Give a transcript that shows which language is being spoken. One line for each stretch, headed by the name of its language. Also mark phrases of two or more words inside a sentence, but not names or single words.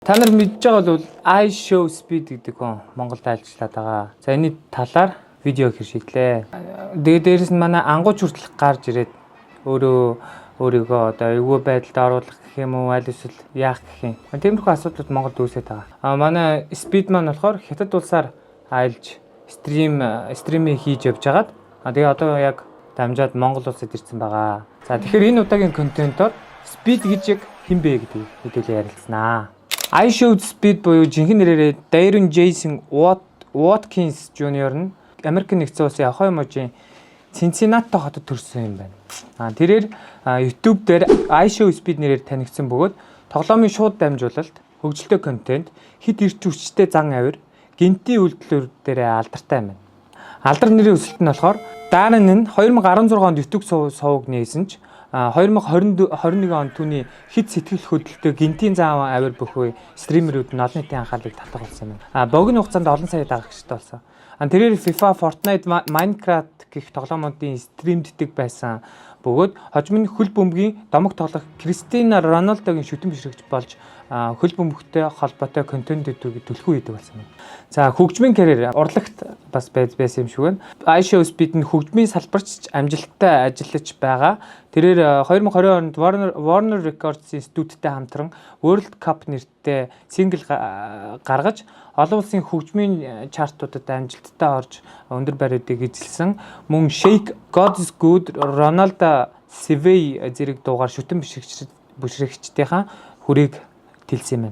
Mongolian: Та нар мэдж байгаа бол I show speed гэдэг хүн Монголд ажиллаад байгаа. За энэ талаар видео хийх шийдлээ. Дээрээс нь манай ангууч хүртэл гарч ирээд өөрийгөө одоо эвгүй байдалд оруулах гэх юм уу, аль эсвэл яах гэх юм. Тиймэрхүү асуудлууд Монголд үүсэж байгаа. Манай speed маань болохоор хятад улсаар аялж стримийг хийж явж байгаад тэгээ одоо яг дамжаад Монгол улсад ирсэн байгаа. За тэгэхээр энэ удаагийн контентоор speed гэж яг хэн бэ гэдгийг хэдүүлээ ярилцсанаа. I showed speed буюу жинхэнэ нэрээр Darren Jason Watkins Jr. нь Америк нэгдсэн улсын Ohio мужийн Cincinnati хотод төрсэн юм байна. Тэрээр YouTube дээр I show speed нэрээр танигдсан бөгөөд тоглоомын шууд дамжуулалт, хөгжилтэй контент, хит ирч хүчтэй зан авир, гинтийн үйлдэлүүд дээр алдартай юм байна. Алдар нэрийн өсөлт нь болохоор Darren нь 2016 онд YouTube сувг нээсэн ч 2021 онд түүний хит сэтгэл хөдлөлтөй гинтийн зан авир бүхий стримерүүд нь олон нийтийн анхаарлыг татах болсон юм. Богино хугацаанд олон сая дагагчтай болсон. Тэрээр FIFA, Fortnite, Minecraft гэх тоглоомуудын стримддэг байсан бөгөөд хожим нь хөл бөмбөгийн домог тоглох Кристиано Роналдогийн шүтэн бишрэгч болж хөл бөмбөгтэй холбоотой контентүүдийг төлхөө хийдэг болсон юм. За хөгжмийн карьер урлагт бас байсан юм шиг байна. I show speed нь хөгжмийн салбарч амжилттай ажиллаж байгаа. Тэрээр 2020 онд Warner Records-ийн студиудтэй хамтран World Cup нэртэй сингл гаргаж олон улсын хөгжмийн чартуудад амжилттай орж өндөр бариудыг эзэлсэн. Мөн Shake, God is Good, Ronaldo, Survey зэрэг дуугаар шүтэн бишрэгчдийнхаа хүрийг тэлсэн юм байна.